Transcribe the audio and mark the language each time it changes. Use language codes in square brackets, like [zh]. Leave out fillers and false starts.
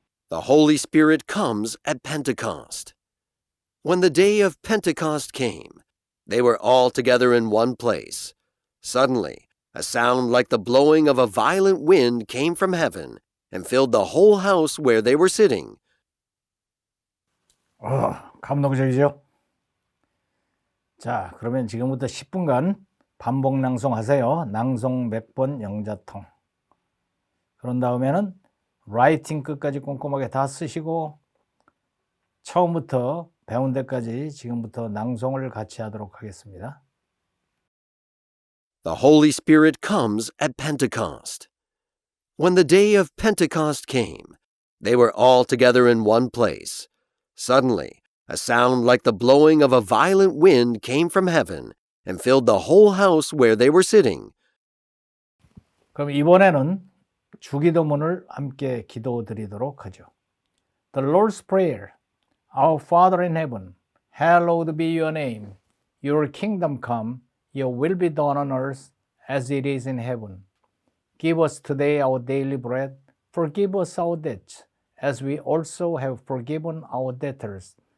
[en] The Holy Spirit comes at Pentecost. When the day of Pentecost came, they were all together in one place. Suddenly, a sound like the blowing of a violent wind came from heaven and filled the whole house where they were sitting. [ko] 감동적이죠? 자, 그러면 지금부터 10분간 반복 낭송하세요. 낭송 100번 영자통. 그런 다음에는 라이팅 끝까지 꼼꼼하게 다 쓰시고 처음부터 배운 데까지 지금부터 낭송을 같이 하도록 하겠습니다. [en] The Holy Spirit comes at Pentecost. When the day of Pentecost came, they were all together in one place. Suddenly, a sound like the blowing of a violent wind came from heaven and filled the whole house where they were sitting. [ko] 그럼 이번에는 주기도문을 함께 기도드리도록 하죠. [en] The Lord's Prayer. Our Father in heaven, hallowed be your name. Your kingdom come, your will be done on earth as it is in heaven. Give us today our daily bread. Forgive us our debts, as we also have forgiven our debtors.